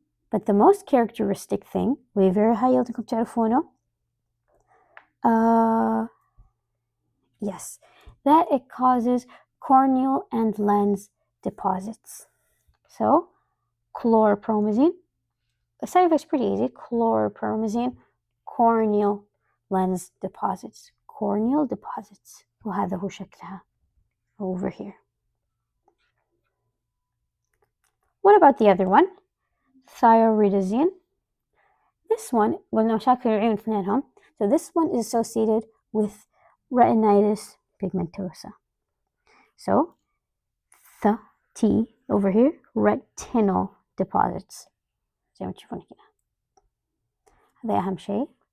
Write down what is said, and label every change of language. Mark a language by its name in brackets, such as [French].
[English] But the most characteristic thing, very high [Arabic] يلزمكم تعرفونه, [English] yes, that it causes corneal and lens deposits. So, chlorpromazine, the side effect's pretty easy. Chlorpromazine, corneal lens deposits, corneal deposits. [Arabic] وهذا هو شكلها [English] over here. What about the other one? Thyroidazine. This one, [Arabic] قلنا مشاكل العيون اثنينهم. [English] So this one is associated with retinitis pigmentosa. So the T over here, retinal deposits. [Arabic] زي ما تشوفون كده. هذا أهم شيء.